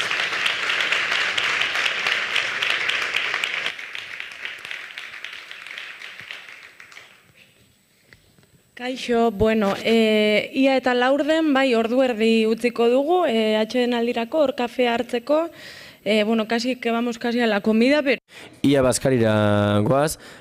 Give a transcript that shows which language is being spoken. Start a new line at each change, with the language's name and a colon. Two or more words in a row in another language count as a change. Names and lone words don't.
Basque: Kaixo, bueno, ia eta laurden, bai, ordu erdi utziko dugu, atxeden aldirako, hor kafea hartzeko, bueno,
Spanish: casi que vamos casi a la comida, pero...
Basque: Ia Baskarira goaz.